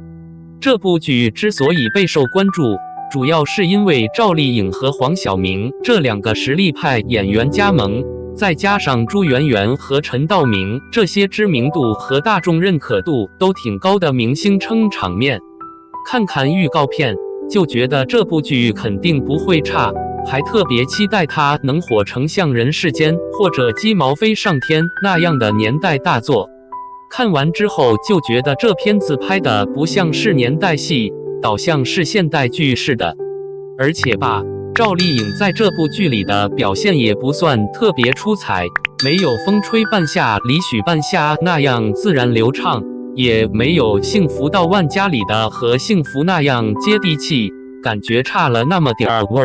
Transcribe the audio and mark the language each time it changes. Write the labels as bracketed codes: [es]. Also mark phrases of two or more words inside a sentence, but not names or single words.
[zh] 這部劇之所以備受關注，主要是因為趙麗穎和黃曉明這兩個實力派演員加盟，再加上朱媛媛和陳道明這些知名度和大眾認可度都挺高的明星撐場面。看看預告片就覺得這部劇肯定不會差，還特別期待它能火成像人世間或者雞毛飛上天那樣的年代大作。看完之後就覺得這片子拍的不像是年代戲，倒像是現代劇似的。而且吧，趙麗穎在這部劇裡的表現也不算特別出彩，沒有風吹半夏李許半夏那樣自然流暢，也沒有幸福到萬家裡的和幸福那樣接地氣，感覺差了那麼點兒味兒。